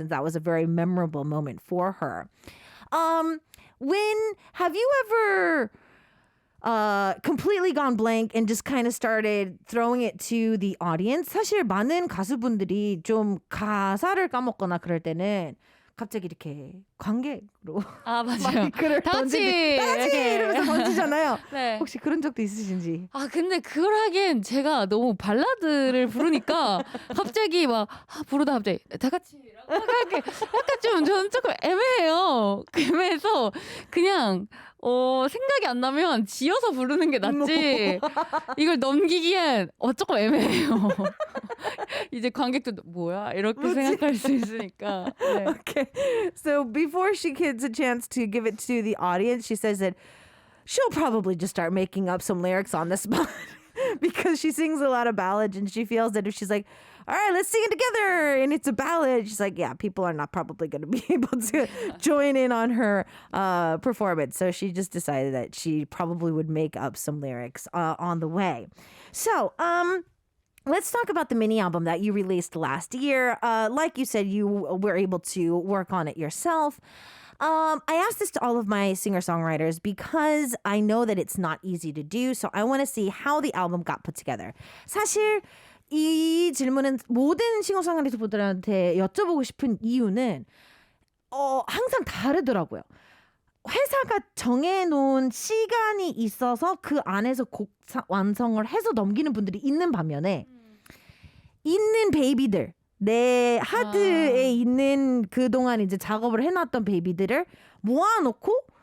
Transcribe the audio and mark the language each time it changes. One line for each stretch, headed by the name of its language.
English: And that was a very memorable moment for her. Have you ever completely gone blank and just kind of started throwing it to the audience?
Korean: 사실 많은 가수분들이 좀 가사를 까먹거나 그럴 때는 갑자기 이렇게 관객으로 아 맞아요. 마이크를 다 같이 다 같이 이렇게. 이러면서 던지잖아요. 네. 혹시 그런 적도 있으신지? 아 근데 그걸 하기엔 제가 너무 발라드를 부르니까 갑자기 막 부르다 갑자기 다 같이 이렇게 약간 좀 저는 조금 애매해요. 애매해서 그냥 생각이 안 나면 지어서 부르는 게 낫지 이걸 넘기기엔 조금 애매해요. 이제 관객도 뭐야 이렇게 그치? 생각할 수 있으니까. 네.
English: Okay. So before she gets a chance to give it to the audience, she says that she'll probably just start making up some lyrics on the spot because she sings a lot of ballads and she feels that if she's like, all right, let's sing it together and it's a ballad, she's like, yeah, people are not probably going to be able to join in on her performance. So she just decided that she probably would make up some lyrics on the way. So, let's talk about the mini album that you released last year. Like you said, you were able to work on it yourself. I asked this to all of my singer-songwriters because I know that it's not easy to do. So I want to see how the album got put together.
Korean: 사실 이 질문은 모든 싱어송라이터분들한테 여쭤보고 싶은 이유는 항상 다르더라고요. 회사가 정해놓은 시간이 있어서 그 안에서 곡 완성을 해서 넘기는 분들이 있는 반면에 있는 베이비들 내 하드에 있는 그동안 이제 작업을 해놨던 베이비들을 모아놓고